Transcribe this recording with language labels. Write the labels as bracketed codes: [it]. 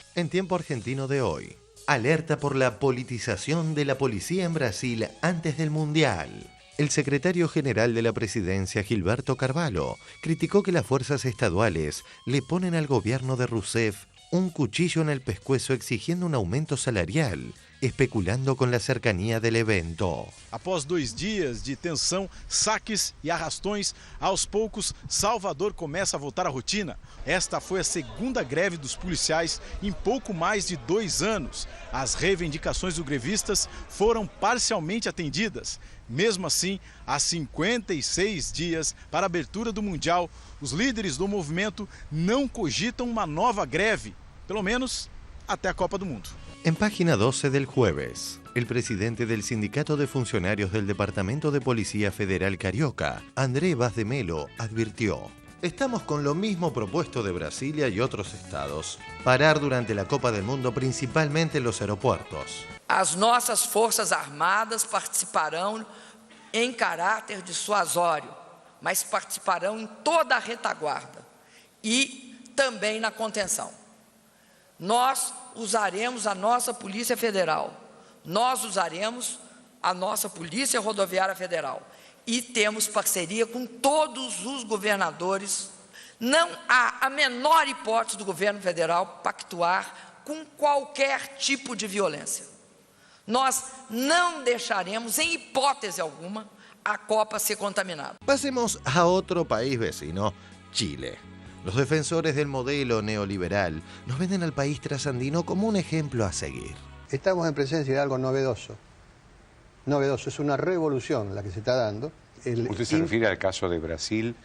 [es] En tiempo argentino de hoy, alerta por la politización de la policía en Brasil antes del Mundial. El secretario general de la presidencia, Gilberto Carvalho, criticó que las fuerzas estaduales le ponen al gobierno de Rousseff un cuchillo en el pescuezo exigiendo un aumento salarial, especulando con la cercanía del evento. [pt] Após 2 dias de tensão, saques e arrastões, aos poucos, Salvador começa a voltar à rotina. Esta foi a segunda greve dos policiais em pouco mais de 2 anos. As reivindicações dos grevistas foram parcialmente atendidas. Mesmo assim, há 56 dias para a abertura do Mundial, os líderes do movimento não cogitam uma nova greve, pelo menos até a Copa do Mundo. [es] En página 12 del jueves, el presidente del Sindicato de Funcionarios del Departamento de Policía Federal Carioca, André Vaz de Melo, advirtió: estamos con lo mismo propuesto de Brasilia y otros estados, parar durante la Copa del Mundo principalmente en los aeropuertos. [pt] As nossas Forças Armadas participarão em caráter dissuasório, mas participarão em toda a retaguarda e também na contenção. Nós usaremos a nossa Polícia Federal, nós usaremos a nossa Polícia Rodoviária Federal e temos parceria com todos os governadores. Não há a menor hipótese do governo federal pactuar com qualquer tipo de violência. Nós não deixaremos, em hipótese alguma, a Copa ser contaminada. [es] Pasemos a otro país vecino, Chile. Los defensores del modelo neoliberal nos venden al país trasandino como un ejemplo a seguir. Estamos en presencia de algo novedoso. Novedoso, es una revolución la que se está dando. ¿Usted se refiere al caso de Brasil?